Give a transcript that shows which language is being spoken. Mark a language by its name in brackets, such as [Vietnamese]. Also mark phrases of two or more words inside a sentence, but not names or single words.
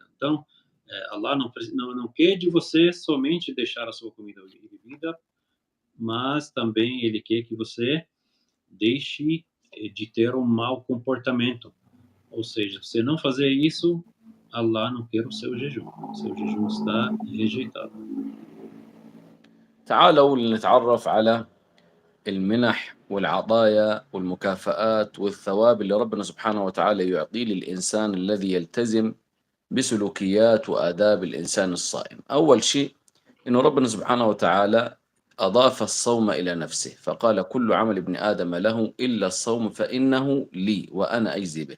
[Portuguese] Então, Allah não quer de você somente deixar a sua comida e bebida, mas também ele quer que você deixe de ter um mau comportamento. Ou seja, se não fazer isso, Allah não quer o seu jejum. O seu jejum está rejeitado. [Arabic] تعالوا لنتعرف على المنح والعطايا والمكافآت والثواب اللي ربنا سبحانه وتعالى يعطيه للإنسان الذي يلتزم بسلوكيات وآداب الإنسان الصائم. أول شيء إنه ربنا سبحانه وتعالى أضاف الصوم إلى نفسه، فقال: كل عمل ابن آدم له إلا الصوم فإنه لي وأنا أجزي به.